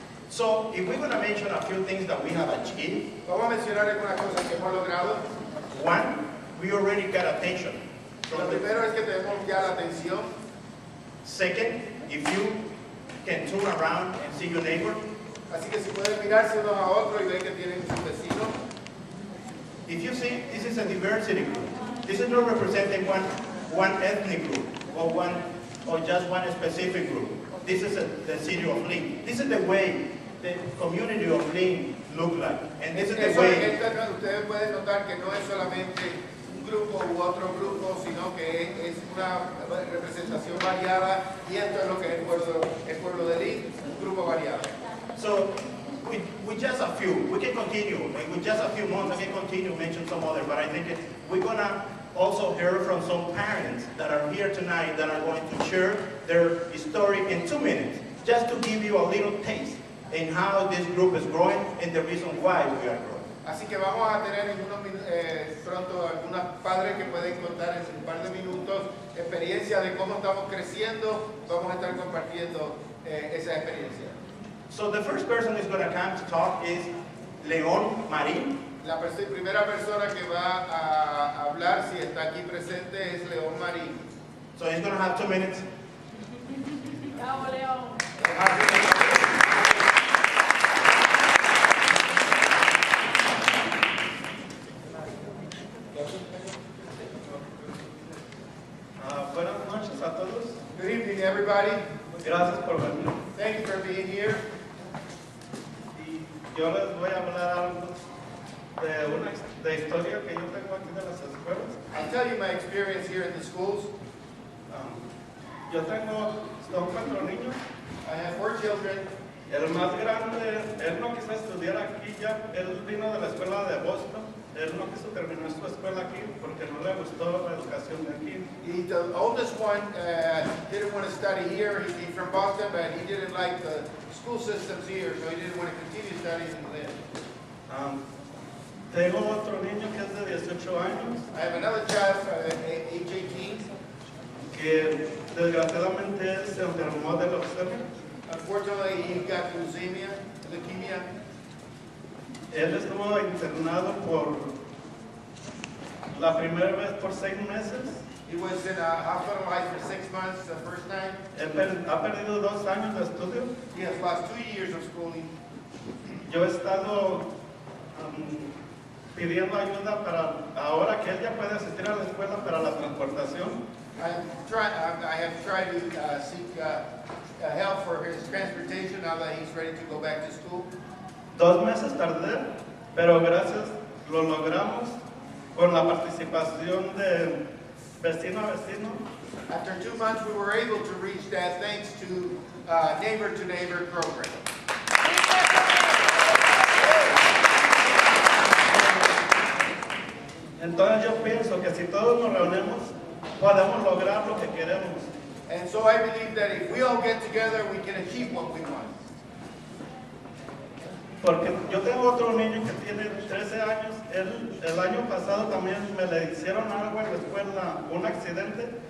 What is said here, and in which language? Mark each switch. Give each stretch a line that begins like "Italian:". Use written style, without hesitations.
English: So if we're going to mention a few things that we have achieved,
Spanish: Vamos a mencionar algunas cosas que hemos logrado.
English: one, we already got attention.
Spanish: Lo primero es que tenemos ya la atención.
English: Second, if you can turn around and see your neighbor,
Spanish: Así que si pueden mirarse unos a otros y ven que tienen sus vecinos.
English: if you see, this is a diversity group. This is not representing one ethnic group or just one specific group. This is the city of Lynn. This is the way the community of Lynn look like. And this is the
Spanish: Eso,
English: way.
Spanish: ustedes pueden notar que no es solamente un grupo u otro grupo, sino que es una representación variada, y esto es lo que es el pueblo de Lynn, un grupo variado.
English: So with just a few, we can continue. And with just a few months, I can continue to mention some others. But I think we're going to also hear from some parents that are here tonight that are going to share their story in 2 minutes, just to give you a little taste in how this group is growing and the reason why we are growing.
Spanish: Así que vamos a tener pronto algunos padres que pueden contar en un par de minutos experiencia de cómo estamos creciendo. Vamos a estar compartiendo esa experiencia.
English: So the first person who's going to come to talk is León Marín.
Spanish: La primera persona que va a hablar, si está aquí presente, es León Marín.
English: So he's going to have 2 minutes.
Spanish: Bravo, León. Buenas noches a todos.
English: Good evening, everybody.
Spanish: Gracias por venir.
English: Thank you for being here.
Spanish: Y yo les voy a hablar algo de historia que yo tengo aquí de las escuelas.
English: I'll tell you my experience here in the schools.
Spanish: Yo son 4 niños.
English: I have 4 children.
Spanish: El más grande, él no quiso estudiar estudiar aquí ya. Él vino de la escuela de Boston. Él no quiso terminar su escuela aquí porque no le gustó la educación de aquí.
English: The oldest one didn't want to study here. He came from Boston, but he didn't like the school systems here, so he didn't want to continue studying in Lynn.
Spanish: Tengo otro niño que es de 18 años.
English: I have another child, age 18.
Spanish: Que desgraciadamente él se enfermó de leucemia.
English: Unfortunately, he got leukemia.
Spanish: Él estuvo internado por la primera vez por 6 meses.
English: He was in a hospitalized for 6 months the first time.
Spanish: Él ha perdido 2 años de estudio.
English: He has lost 2 years of schooling.
Spanish: Yo he estado pidiendo ayuda para ahora que él ya puede asistir a la escuela para la transportación.
English: I have tried to seek help for his transportation now that he's ready to go back to school.
Spanish: 2 meses tardé, pero gracias lo logramos con la participación de vecino a vecino.
English: After 2 months, we were able to reach that thanks to Neighbor to Neighbor program.
Spanish: Entonces yo pienso que si todos nos reunimos, podemos lograr lo que queremos.
English: And so I believe that if we all get together, we can achieve what we want.
Spanish: Porque yo tengo otro niño que tiene 13 años. El año pasado también me le hicieron algo en la escuela, un accidente.